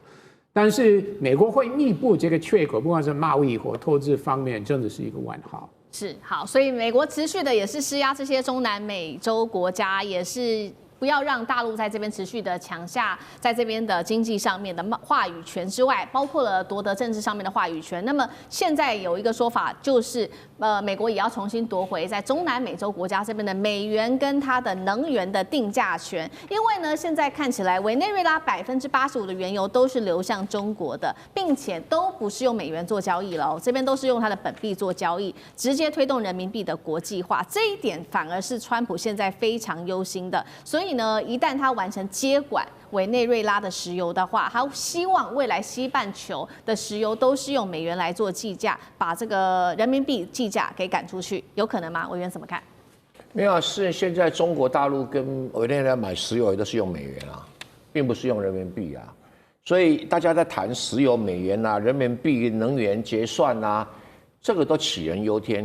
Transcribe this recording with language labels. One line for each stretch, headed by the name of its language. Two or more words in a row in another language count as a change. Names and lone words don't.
Chinese: 但是美國會彌補這個缺口，不管是貿易或投資方面，真的是一個問號。是好，所以美國持續的也是施壓這些中南美洲國家，也是不要讓大陸在這邊持續的搶下在這邊的經濟上面的話語權之外，包括了奪得政治上面的話語權。那麼現在有一個說法就是，美國也要重新奪回在中南美洲國家這邊的美元跟它的能源的定價權，因為呢，現在看起來委內瑞拉85%的原油都是流向中國的，並且都不是用美元做交易了哦，這邊都是用它的本幣做交易，直接推動人民幣的國際化。這一點反而是川普現在非常憂心的，所以呢，一旦他完成接管委內瑞拉的石油的話，他希望未來西半球的石油都是用美元來做計價，把這個人民幣計價給趕出去，有可能嗎？委員怎麼看？沒有，是現在中國大陸跟委內瑞拉買石油都是用美元啊，並不是用人民幣啊。所以大家在談石油、美元啊、人民幣、能源結算啊，這個都杞人憂天。